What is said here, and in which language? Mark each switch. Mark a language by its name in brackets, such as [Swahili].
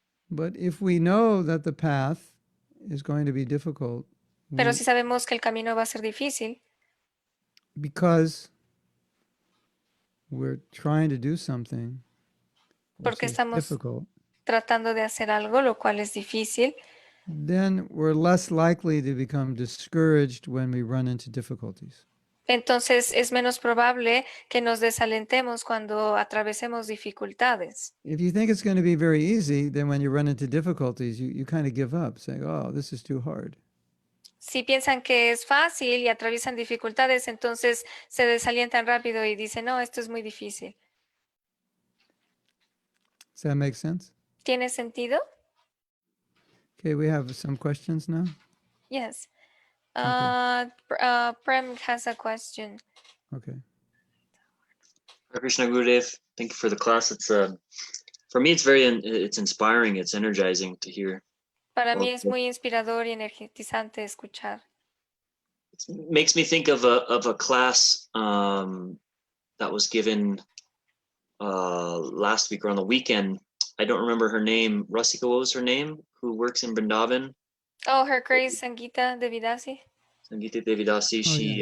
[English] But if we know that the path is going to be difficult, [Spanish] Pero si sabemos que el camino va a ser difícil, [English] because we're trying to do something which [Spanish] porque [English] is [Spanish] estamos [English] difficult, [Spanish] tratando de hacer algo, lo cual es difícil, [English] then we're less likely to become discouraged when we run into difficulties. [Spanish] entonces es menos probable que nos desalentemos cuando atravesemos dificultades. [English] If you think it's going to be very easy, then when you run into difficulties, you kind of give up, saying, oh, this is too hard. [Spanish] Si piensan que es fácil y atraviesan dificultades, entonces se desalientan rápido y dicen, no, esto es muy difícil. [English] Does that make sense? [Spanish] ¿Tiene sentido? [English] Okay, we have some questions now. Yes. Okay. Prem has a question. Okay. Hare Krishna Gurudev, thank you for the class. It's for me, it's inspiring. It's energizing to hear. [Spanish] Para mí es muy inspirador y energizante escuchar. [English] It makes me think of a class that was given last week or on the weekend. I don't remember her name. Rasika, what was her name? Who works in Vrindavan? Oh, Her Grace Sangeeta Devidasi. Sangeeta Devidasi. She